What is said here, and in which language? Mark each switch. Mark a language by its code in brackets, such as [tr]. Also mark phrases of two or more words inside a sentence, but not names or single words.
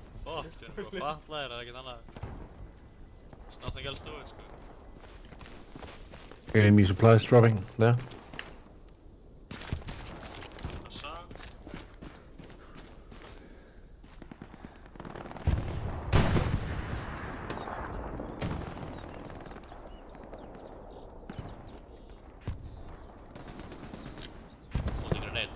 [is] fucked, við erum bara fatlaðir, það er ekkert annað. [en] There's nothing else to it, sko. Enemy supplies dropping there. [is] Þessa. Nóti grenade.